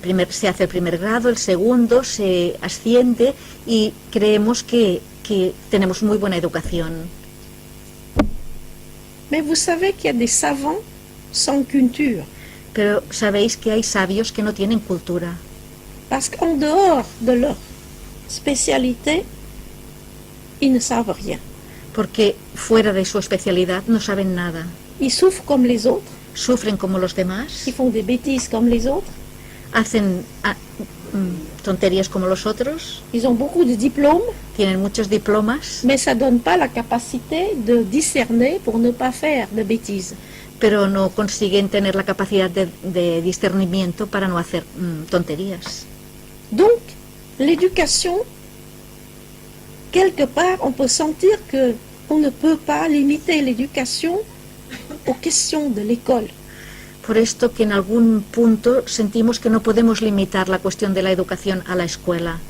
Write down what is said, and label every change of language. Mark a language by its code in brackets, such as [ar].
[es] Se hace el primer grado, el segundo, se asciende y creemos que que tenemos muy buena educación. [fr] Mais vous savez qu'il y a des savants sans culture. [es] Pero sabéis que hay sabios que no tienen cultura, [fr] Parce qu'en dehors de leur spécialité, ils ne savent rien. [es] porque fuera de su especialidad no saben nada. [fr] Ils souffrent comme les autres, [es] Sufren como los demás, [fr] ils font des bêtises comme les autres, [es] hacen tonterías como los otros, [fr] ils ont beaucoup de diplômes, [es] tienen muchos diplomas, [fr] mais ça ne donne pas la capacité de discerner pour ne pas faire de bêtises. [es] pero no consiguen tener la capacidad de discernimiento para no hacer tonterías. [fr] Donc, l'éducation, quelque part, on peut sentir que on ne peut pas limiter l'éducation aux questions de l'école. [es] Por esto que en algún punto sentimos que no podemos limitar la cuestión de la educación a la escuela.